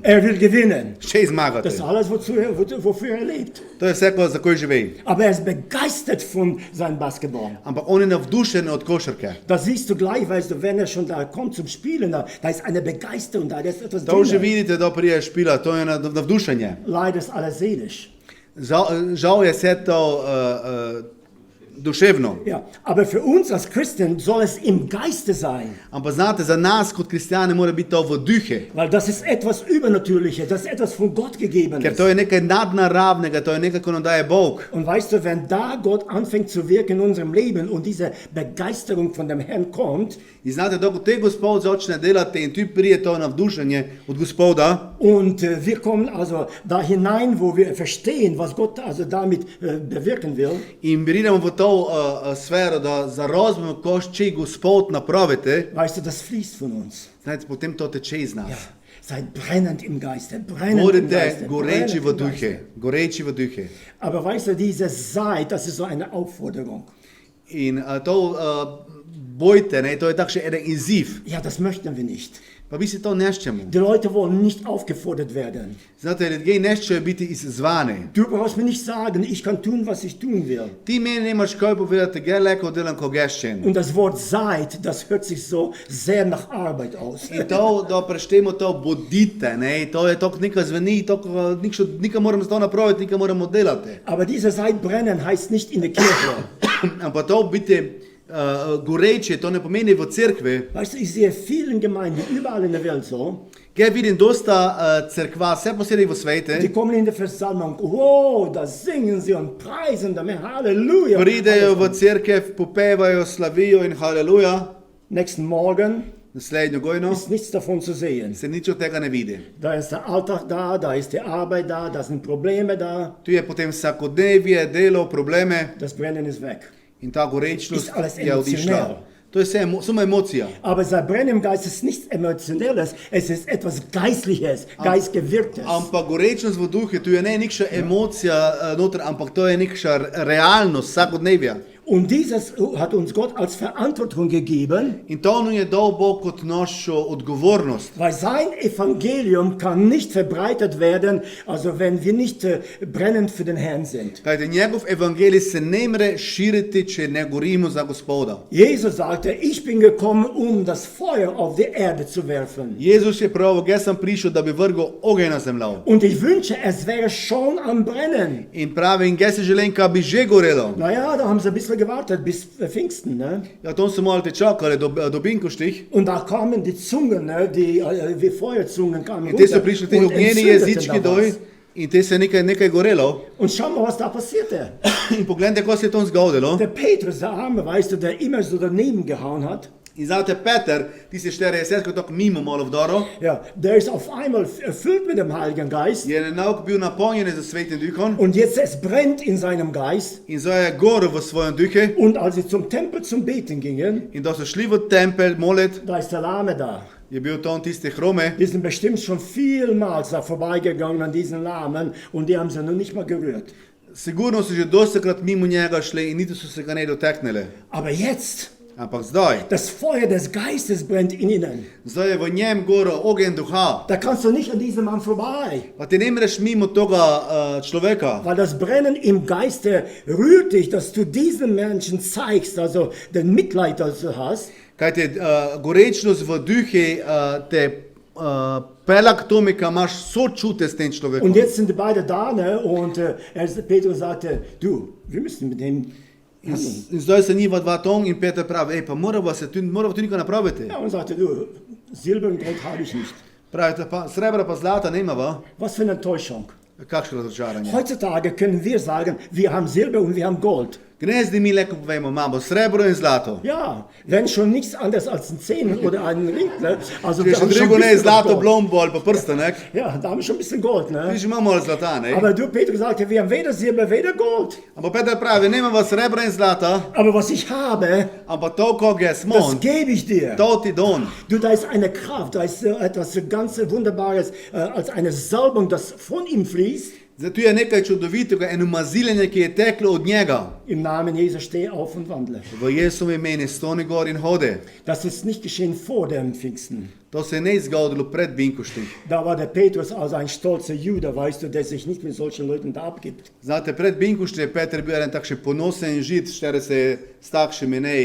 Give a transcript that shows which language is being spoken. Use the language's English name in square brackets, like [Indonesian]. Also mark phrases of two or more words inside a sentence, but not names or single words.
[German] Er will gewinnen. [Slovenian] Še zmagati. [German] Das ist alles, wofür er lebt. [Slovenian] To je vse, za ko živi. [German] Aber er ist begeistert von seinem Basketball. [Slovenian] Ampak on je navdušen od košarke. [German] Da siehst du gleich, weißt du, wenn er schon da kommt zum Spielen, da ist eine Begeisterung da, da ist etwas [Slovenian] To že [German] drin. [Slovenian] vidite, da prije špila, to je navdušenje. [German] Leider ist alles seelisch. [Slovenian] Žal je vse to duševno. [German] Ja, aber für uns als Christen soll es im Geiste sein, [Slovenian] Ampak znate, za nas kot kristjane mora biti to v duhe. [German] weil das ist etwas Übernatürliches, das ist etwas von Gott gegeben. [Slovenian] Ker to je nekaj nadnaravnega, to je nekaj, ko nam daje Bog. [German] Und weißt du, wenn da Gott anfängt zu wirken in unserem Leben und diese Begeisterung von dem Herrn kommt [Slovenian] In znate, da ko te Gospod začne delati in tu prije to navdušenje od Gospoda, [German] und wir kommen also da hinein, wo wir verstehen, was Gott also damit bewirken will, [Slovenian] in pridemo v to sfero, da zarazumemo, ko če Gospod napravite, [German] weißt du, das fließt von uns. [Slovenian] znate, potem to teče iz nas. [German] Ja, seid brennend im Geiste, brennend im [Slovenian] Bodite [German] Geiste. [Slovenian] goreči [German] brennend [Slovenian] v [German] im Geiste. [Slovenian] duhe, goreči v duhe. [German] Aber weißt du, diese Seid, das ist so eine Aufforderung. [Slovenian] In to bojte, ne, to je takšen eden izziv. [German] Ja, das möchten wir nicht. [Slovenian] Pa vi se to nešćemo. [German] Die Leute wollen nicht aufgefordert werden. [Slovenian] Znate, ljudje nešćejo biti izzvani. [German] Du brauchst mir nicht sagen, ich kann tun, was ich tun will. [Slovenian] Ti meni nemaš kaj povedati, gre leko delam ko geščen. [German] Und das Wort seid, das hört sich so sehr nach Arbeit aus. [Slovenian] In to, da preštemo to bodite, ne, to je tako nekaj zveni, nekaj moramo to napraviti, nekaj moramo delati. [German] Aber dieser Seid brennen heißt nicht in der Kirche. [Slovenian] Ampak to biti goreče, to ne pomeni v cerkvi. [German] Weißt du, ich sehe vielen Gemeinden überall in der Welt so, [Slovenian] Kaj vidim dosta cerkva, vse posebej v svete, [German] die kommen in der Versammlung, oh, da singen sie und preisen dem Herrn, Halleluja. [Slovenian] pridejo v cerkev, popevajo, slavijo in haleluja. [German] Nächsten Morgen [Slovenian] Naslednjo gojno [German] ist nichts davon zu sehen. [Slovenian] se nič od tega ne vidi. [German] Da ist der Alltag da ist die Arbeit da sind Probleme da, [Slovenian] Tu je potem vsakodnevje, delo, probleme [German] das Brennen ist weg. [Slovenian] in ta gorečnost [German] Ist alles [Slovenian] je odišla. [German] emocionell. [Slovenian] To je vse, samo emocija. [German] Aber sein Brennen im Geist ist nichts Emotionelles, es ist etwas Geistliches, Geistgewirktes. [Slovenian] Ampak gorečnost v duhu, tu je ne nekša emocija noter, ampak to je nekša realnost vsakodnevja. [German] Und dieses hat uns Gott als Verantwortung gegeben, [Slovenian] In to nam je dal Bog kot našo odgovornost. [German] weil sein Evangelium kann nicht verbreitet werden, also wenn wir nicht brennend für den Herrn sind. [Slovenian] Kajte njegov evangelij se ne more širiti, če ne gorimo za Gospoda. [German] Jesus sagte, ich bin gekommen, um das Feuer auf die Erde zu werfen. [Slovenian] Jezus je pravil, jaz sem prišel, da bi vrgel ogenj na zemljo. [German] Und ich wünsche, es wäre schon am Brennen. [Slovenian] In pravi, in jaz si želim, da bi že gorelo. [German] Naja, da haben sie ein bisschen gewartet bis Pfingsten, ne? [Slovenian] Ja, to so malo te čakali do binkoštih. [German] Und da kamen die Zungen, ne? Die wie Feuerzungen kamen [Slovenian] In te so prišli te [German] und [Slovenian] ognjeni [German] entzündeten [Slovenian] jezički [German] da [Slovenian] dol [German] was. [Slovenian] in te se nekaj gorelo. [German] Und schau mal, was da passierte. [Slovenian] In pogledajte, ko se je to zgodilo. [German] Der Petrus, der Arme, weißt du, der immer so daneben gehauen hat, [Slovenian] In znate Peter, ti si 64 tako mimo malo vdoro, [German] ja, der ist auf einmal erfüllt mit dem Heiligen Geist. [Slovenian] je nauk bil napolnjen z Svetim Duhom [German] Und jetzt es brennt in seinem Geist. [Slovenian] in zdaj je gorel v svojem duhu. [German] Und als sie zum Tempel zum Beten gingen, [Slovenian] In da so šli v tempelj molit, [German] da ist der Lahme da. [Slovenian] je bil tam tisti hrome. [German] Die sind bestimmt schon vielmals da vorbeigegangen an diesen Lahmen und die haben sie noch nicht mal gerührt. [Slovenian] Sigurno so že dostakrat mimo njega šli in niti so se ga ne dotaknili. [German] Aber jetzt, [Slovenian] Ampak zdaj, [German] das Feuer des Geistes brennt in ihnen. [Slovenian] zdaj je v njem gorel ogenj duha. [German] Da kannst du nicht an diesem Mann vorbei. [Slovenian] Pa ti ne moreš mimo toga človeka. [German] Weil das Brennen im Geiste rührt dich, dass du diesen Menschen zeigst, also den Mitleid, das du hast. [Slovenian] Kajte gorečnost v duhu te pela k tome, ka imaš sočute s tem človekom. [German] Und jetzt sind die beide da, ne? Und Petrus sagte, du, wir müssen mit dem handeln. [Slovenian] In zdaj se njiva dva ton in Peter pravi, pa moramo tu nekaj napraviti. [German] Ja, und sagte, du, Silber und Gold habe ich nicht. [Slovenian] Pravite, pa srebra pa zlata nemava. [German] Was für eine Enttäuschung. [Slovenian] Kakšno razočaranje. [German] Heutzutage können wir sagen, wir haben Silber und wir haben Gold. [Slovenian] Gnezdi mi leko povemo, imamo srebro in zlato. [German] Ja, wenn schon nichts anderes als ein Zehn oder einen Ring. Ne? Also [Slovenian] Če [German] wir [Slovenian] še [German] haben schon [Slovenian] drugo [German] ein [Slovenian] ne, [German] bisschen [Slovenian] zlato [German] Gold. [Slovenian] blombo ali pa prstanek, [German] Ja, da haben wir schon ein bisschen Gold. [Slovenian] ti [German] Ne? [Slovenian] že imamo malo zlata, ne? [German] Aber du, Petrus, sagte, wir haben weder Silber, weder Gold. [Slovenian] Ampak Peter pravi, nemamo srebra in zlata, [German] Aber was ich habe, [Slovenian] ampak to, ko ga [German] das [Slovenian] smo, [German] gebe ich dir. [Slovenian] to ti don. [German] Du, da ist eine Kraft, da ist etwas ganz Wunderbares, als eine Salbung, das von ihm fließt. [Slovenian] Zdaj, tu je nekaj čudovitega, eno maziljenje, ki je teklo od njega. [German] Im Namen Jesus steh auf und wandle. [Slovenian] V Jezusovi imeni stoni gor in hodi. [German] Das ist nicht geschehen vor dem Pfingsten. [Slovenian] To se je ne zgodilo pred binkoštih. [German] Da war der Petrus also ein stolzer Jude, weißt du, der sich nicht mit solchen Leuten da abgibt. [Slovenian] Znate, pred binkošti je Peter bil en takšen ponosen žid, štere se je s takšimi ne